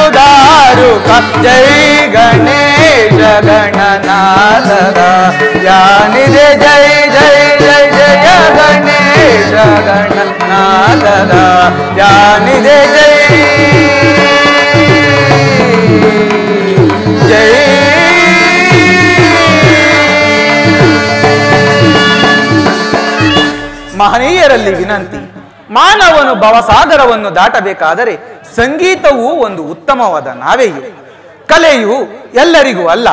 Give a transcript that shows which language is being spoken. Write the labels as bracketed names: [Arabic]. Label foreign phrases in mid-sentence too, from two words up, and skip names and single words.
[Sanskrit] दारुका जय गणेश गणनाथ ध्यानिदे जय जय जय जय गणेश गणनाथ ध्यानिदे जय जय [Kannada] ಮಹನೀಯರಲ್ಲಿ ವಿನಂತಿ. ಮಾನವನು ಭವಸಾಗರವನ್ನು ದಾಟಬೇಕಾದರೆ ಸಂಗೀತವು ಒಂದು ಉತ್ತಮವಾದ ನಾವೆಯು. ಕಲೆಯು ಎಲ್ಲರಿಗೂ ಅಲ್ಲ.